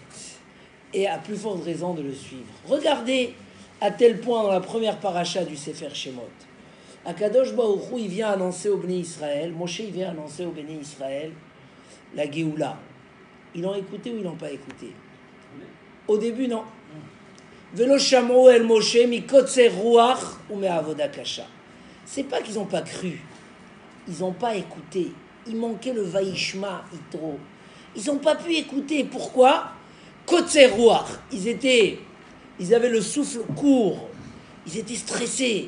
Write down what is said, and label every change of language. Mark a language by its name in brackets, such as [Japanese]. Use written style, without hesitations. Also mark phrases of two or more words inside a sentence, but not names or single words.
[French] Et à plus forte raison de le suivre. Regardez à tel point dans la première paracha du [Hebrew] ספר שמות. הקדוש ברוך הוא, [French] il vient annoncer au [Hebrew] בני ישראל, [French] Moshe il vient annoncer au [Hebrew] בני ישראל [French] la Géoula. Ils l'ont écouté ou ils l'ont pas écouté? Au début, non. [Hebrew] ולא שמעו אל משה מקוצר רוח ou מעבודה קשה. [French] C'est pas qu'ils n'ont pas cru, ils n'ont pas écouté. Il manquait le [Hebrew] וישמע יתרו. [French] Ils n'ont pas pu écouter. Pourquoi? [Hebrew] קוצר רוח. [French] Ils avaient le souffle court. Ils étaient stressés.